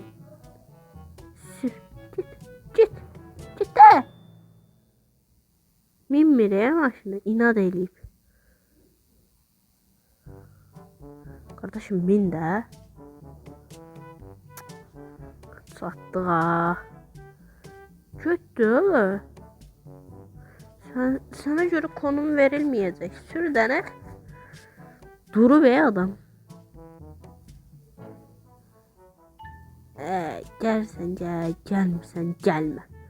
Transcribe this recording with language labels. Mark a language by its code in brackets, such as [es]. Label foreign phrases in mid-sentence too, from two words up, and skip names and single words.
[az] Sür. Get də. Minmir maşını, inad eləyib. Qardaşım, min də. Satdıq ha. Götdür. [tr] Sana göre konum verilmeyecek. Sür dene. Duru be adam. Gelsen gel, gelmirsen gelme.